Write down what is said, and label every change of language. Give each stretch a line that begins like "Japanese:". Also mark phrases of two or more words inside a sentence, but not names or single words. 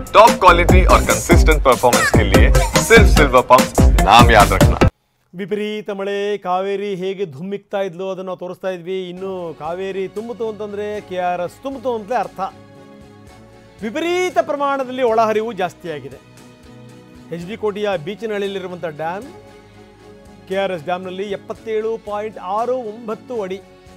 English: top quality
Hindi: और
English: consistent performance
Hindi: के लिए सिर्फ सिल्वर पंप नाम याद रखना।
Kannada: ವಿಪರೀತ ಮಳೆ ಕಾವೇರಿ ಹೇಗೆ ಧುಮ್ಮಿಕ್ತಾ ಇದ್ಲು ಅದನ್ನು ತೋರಿಸ್ತಾ ಇದ್ವಿ. ಇನ್ನು ಕಾವೇರಿ ತುಂಬಿತು ಅಂತಂದರೆ KRS ತುಂಬಿತು ಅಂತಲೇ ಅರ್ಥ. ವಿಪರೀತ ಪ್ರಮಾಣದಲ್ಲಿ ಒಳಹರಿವು ಜಾಸ್ತಿಯಾಗಿದೆ. HD ಕೋಟೆಯ ಬೀಚಿನಹಳ್ಳಿಯಲ್ಲಿರುವಂಥ ಡ್ಯಾಮ್ KRS ಡ್ಯಾಮ್ನಲ್ಲಿ 77.69 ಅಡಿ.